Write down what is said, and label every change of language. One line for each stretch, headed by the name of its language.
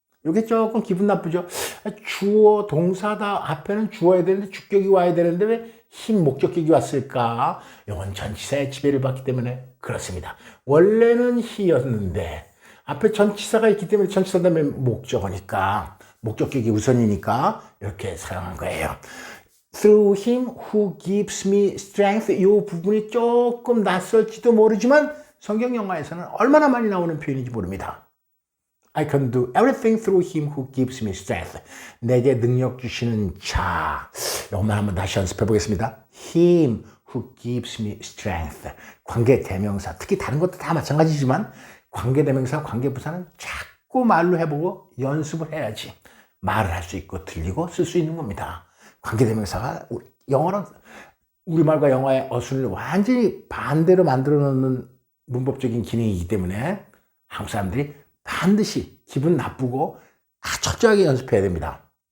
Korean: 이게 조금 기분 나쁘죠. 주어 동사다 앞에는 주어야 되는데 주격이 와야 되는데 왜 힘 목적격이 왔을까? 이건 전치사의 지배를 받기 때문에 그렇습니다. 원래는 he였는데 앞에 전치사가 있기 때문에 전치사 다음에 목적어니까 목적격이 우선이니까 이렇게 사용한 거예요.
English: Through him who gives me strength.
Korean: 이 부분이 조금 낯설지도 모르지만 성경 영화에서는 얼마나 많이 나오는 표현인지 모릅니다.
English: I can do everything through him who gives me strength.
Korean: 내게 능력 주시는 자. 이것만 한번 다시 연습해 보겠습니다.
English: Him who gives me strength.
Korean: 관계 대명사. 특히 다른 것도 다 마찬가지지만 관계 대명사, 관계 부사는 자꾸 말로 해보고 연습을 해야지 말을 할 수 있고 들리고 쓸 수 있는 겁니다. 관계 대명사가 영어는 우리말과 영어의 어순을 완전히 반대로 만들어 놓는 문법적인 기능이기 때문에 한국 사람들이 반드시 기분 나쁘고 철저하게 연습해야 됩니다.